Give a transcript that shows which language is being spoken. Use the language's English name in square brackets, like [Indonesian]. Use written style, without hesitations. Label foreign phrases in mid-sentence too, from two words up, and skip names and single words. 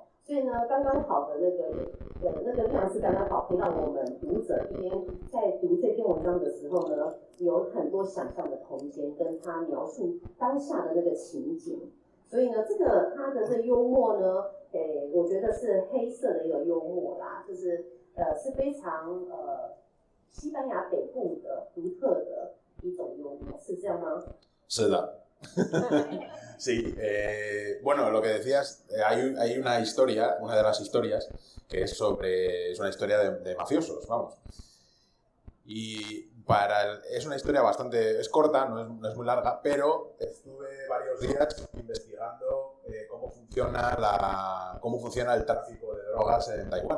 [Chinese] 所以呢，刚刚好的那个量是刚刚好，可以让我们读者一边在读这篇文章的时候呢，有很多想象的空间，跟他描述当下的那个情景。所以呢，这个他的这幽默呢，我觉得是黑色的一个幽默啦，就是是非常西班牙北部的独特的一种幽默，是这样吗？是的。 [Spanish] Sí, bueno, lo que decías, hay una historia, una de las historias, que es una historia de mafiosos, vamos. Y es una historia es corta, no es muy larga, pero estuve varios días investigando cómo funciona el tráfico de drogas en Taiwán.